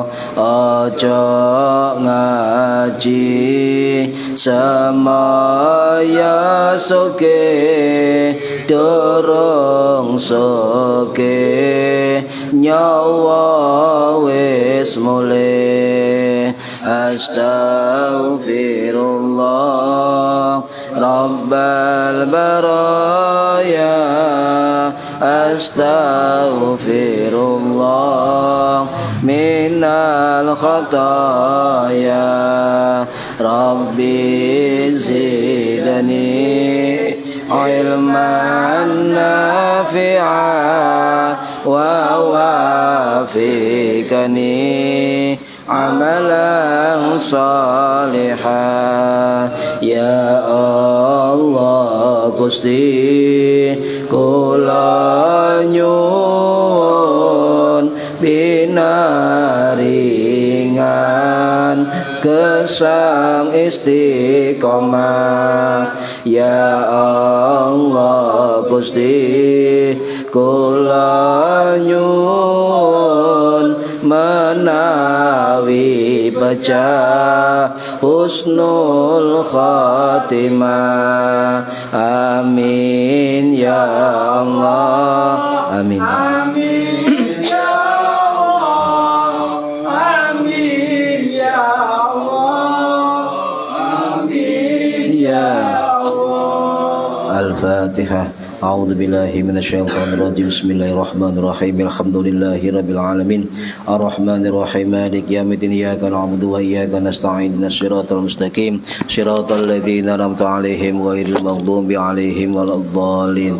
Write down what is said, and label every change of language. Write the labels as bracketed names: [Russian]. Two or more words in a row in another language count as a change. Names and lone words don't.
[Javanese] Ojo ngaji semaya soke, durung soke nyawa wis mulih. [Arabic] أستغفر الله رب البرايا، أستغفر الله من الخطايا. رب زدني علما نافعا ووفقني عملا صالحا. يا الله [Javanese] Gusti kula nyuwun binaringan gesang istiqomah. [Arabic] يا الله [Javanese] Gusti kula nyuwun menawi pecah [Arabic] حسن الخاتمة. آمين يا الله. آمين. آمين يا الله. آمين يا الله. آمين يا الله. Al-Fatihah. أعوذ بالله من الشيطان الرجيم. بسم الله الرحمن الرحيم. الحمد لله رب العالمين. الرحمن الرحيم. مالك يوم الدين. إياك نعبد وإياك نستعين. اهدنا الصراط المستقيم. صراط الذين أنعمت عليهم غير المغضوب عليهم ولا الضالين.